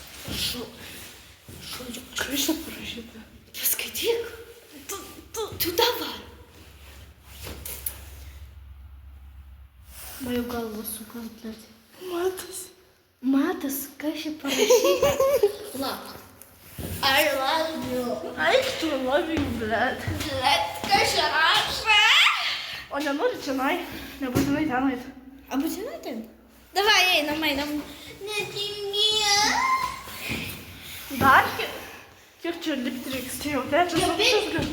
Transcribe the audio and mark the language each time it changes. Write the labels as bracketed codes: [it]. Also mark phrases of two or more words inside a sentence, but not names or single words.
[lt] Žodžiu. Kas čia parašyta? Paskaityk. Tu dabar. Mano galva suka atletį. Matas, kas čia parašyta? [en] Lak. I love you. [lt] Eik tu, [en] love you, [lt] blet. Blet, kas čia rašė? O nenori čia, nebūtinai ten eit. A būtinai ten? Davai, einam. Netingė. Dar kiek čia lipti reiks, tai jau trečias aukštas gal.